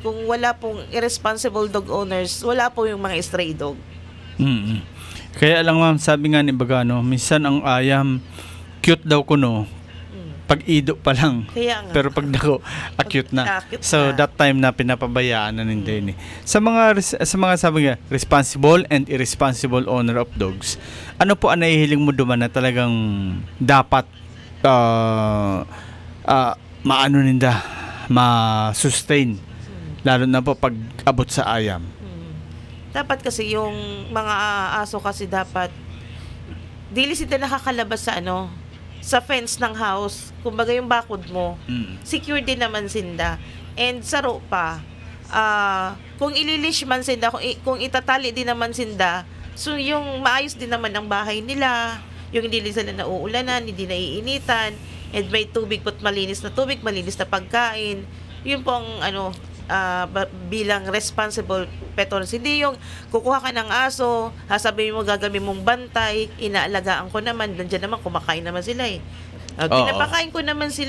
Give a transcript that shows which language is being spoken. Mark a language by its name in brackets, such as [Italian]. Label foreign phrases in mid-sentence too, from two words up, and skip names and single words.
[Filipino] Kung wala pong [English] irresponsible dog owners, [Filipino] wala po yung mga [English] stray dog. [Filipino] Kaya lang ma'am, sabi nga ni Bagano, minsan ang ayam, cute daw kuno, pag ido pa lang. Kaya nga. [Bikol] Pero pag dako, acute na. Acute So na. [English] that time [Filipino] na pinapabayaan na ninday ni. Sa mga sabi nga, [English] responsible and irresponsible owner of dogs, [Bikol] ano po ang nahihiling mo duman na talagang dapat maano ninda, ma-sustain, lalo na po pag abot sa ayam? [Filipino] Dapat kasi yung mga aso kasi dapat dili sila nakakalabas sa sa fence ng house. Kumbaga yung bakod mo, [Bikol] secure din naman sinda. And saro pa, kung ililish man sinda, kung itatali din naman sinda, [Filipino] so yung maayos din naman ang bahay nila, yung hindi sila nauulanan, hindi naiinitan, and may tubig po't malinis na tubig, malinis na pagkain. Yun po ang bilang [English] responsible pet owners. [Filipino] Hindi yung kukuha ka ng aso, sasabihin mo gagawin mong bantay, inaalagaan ko naman, nandiyan naman kumakain naman sila pinapakain ko naman sila.